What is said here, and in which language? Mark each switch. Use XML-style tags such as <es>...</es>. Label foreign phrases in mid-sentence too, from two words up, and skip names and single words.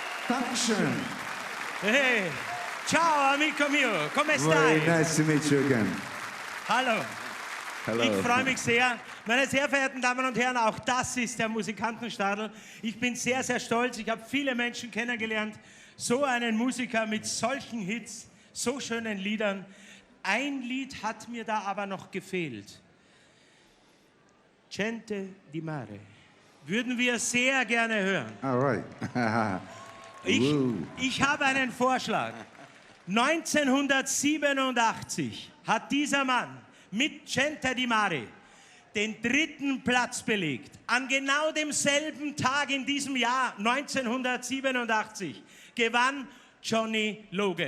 <de>Dankeschön.</de> <it>Hey, ciao amico mio, come</it> <en>Very</en> <it>stai?</it> <en>nice to meet you again.</en> <de>Hallo.</de> <en>Hello.</en> <de>Ich freue mich sehr. Meine sehr verehrten Damen und Herren, auch das ist der Musikantenstadel. Ich bin sehr, sehr stolz. Ich habe viele Menschen kennengelernt. So einen Musiker mit solchen Hits, so schönen Liedern. Ein Lied hat mir da aber noch gefehlt. Gente di Mare. Würden wir sehr gerne hören.</de> <en>All right. Woo.</en> <de>Ich habe einen Vorschlag. 1987 hat dieser Mann mit Gente di Mare den 3. Platz belegt. An genau demselben Tag in diesem Jahr, 1987, gewann Johnny Logan.</de>